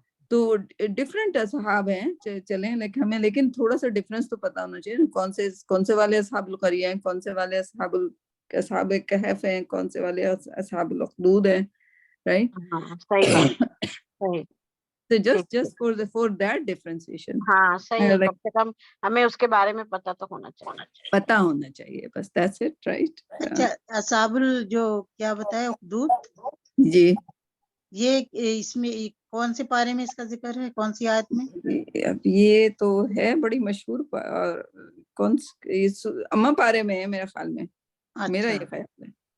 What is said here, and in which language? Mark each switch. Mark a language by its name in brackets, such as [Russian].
[Urdu] تو ڈفرینٹ اصحاب ہیں، چلیں ہمیں لیکن تھوڑا سا ڈفرینس تو پتا ہونا چاہیے، کون سے والے اصحاب القریہ ہیں، کون سے والے اصحاب کہف ہیں، کون سے والے اصحاب الاخدود ہیں، رائٹ. صحیح بات، صحیح. [English] So just for that differentiation. [Urdu] ہاں صحیح ہے، کم سے کم ہمیں اس کے بارے میں پتا تو ہونا چاہیے، پتا ہونا چاہیے، بس [English] that's it, right. [Urdu] اچھا اصحاب جو کیا بتایا اخدود، جی یہ اس میں کون سے پارے میں اس کا ذکر ہے، کون سی آیت میں؟ اب یہ تو ہے بڑی مشہور، کون اما پارے میں ہے میرے خیال میں، میرا یہ خیال ہے.